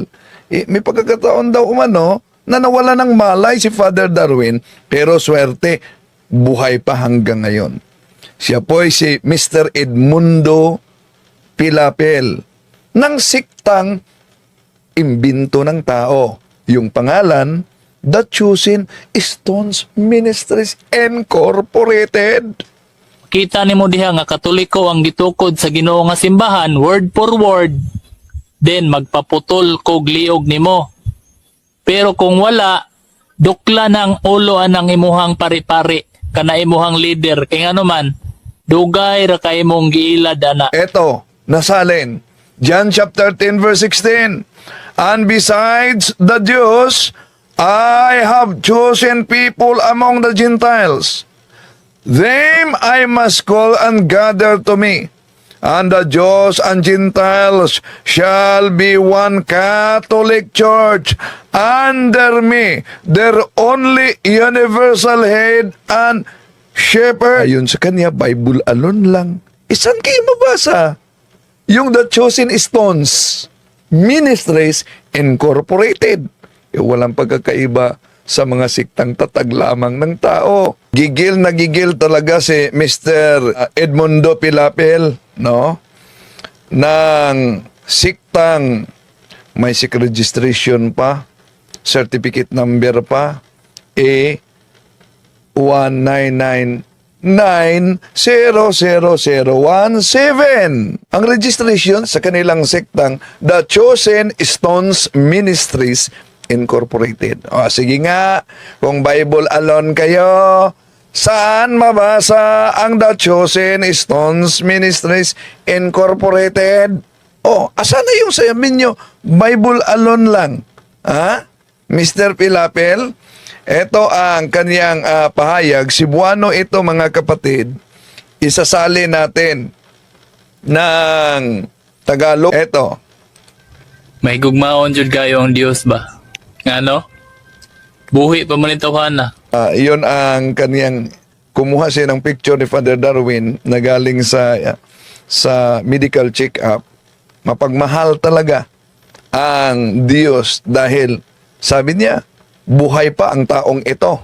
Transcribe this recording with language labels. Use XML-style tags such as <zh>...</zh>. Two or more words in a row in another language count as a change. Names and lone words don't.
<tl>May pagkakataon daw umano na nawala ng malay si Father Darwin pero swerte buhay pa hanggang ngayon. Siya po ay si Mr. Edmundo Pilapil ng siktang imbento ng tao. Yung pangalan, The Chosen Stones Ministries Incorporated.</tl> <ceb>Kita nimo diha nga Katoliko ang gitukod sa Ginoo nga simbahan</ceb> <en>word for word.</en> <ceb>Then magpaputol kog liog nimo. Pero kung wala, dukla ng ulo anang imuhang pari-pari kana imuhang leader kay ano man dugay ra kay imong giilad ana.</ceb> <tl>Eto, nasalin.</tl> <en>John chapter 10 verse 16. And besides the Jews, I have chosen people among the Gentiles. Them I must call and gather to me. And the Jews and Gentiles shall be one Catholic Church under me, their only universal head and shepherd.</en> <tl>Ayun sa kanya,</tl> <en>Bible alone</en> <tl>lang. Isan kayo mabasa? Yung The Chosen Stones Ministries Incorporated. Walang pagkakaiba sa mga siktang tatag lamang ng tao. Gigil na gigil talaga si Mr. Edmundo Pilapil, no? Ng siktang may SIC registration pa,</tl> <en>certificate number</en> <tl>pa, A199900017. Ang registration sa kanilang sektang The Chosen Stones Ministries Incorporated. O, sige nga, kung</tl> <en>Bible alone</en> <tl>kayo, saan mabasa ang The Chosen Stones Ministries Incorporated? O, asan na yung sayamin nyo?</tl> <en>Bible alone</en> <tl>lang. Ha? Mr. Pilapil, ito ang kanyang pahayag. Cebuano ito, mga kapatid. Isasali natin ng Tagalog. Ito.</tl> <ceb>May gugmaon jud kayo ang Dios ba? Ngano? Buhi pa man itawhana.</ceb> <tl>Iyon ang kaniyang kumuha siya ng picture ni Father Darwin na galing sa</tl> <en>medical check-up.</en> <tl>Mapagmahal talaga ang Diyos dahil sabi niya, buhay pa ang taong ito.</tl>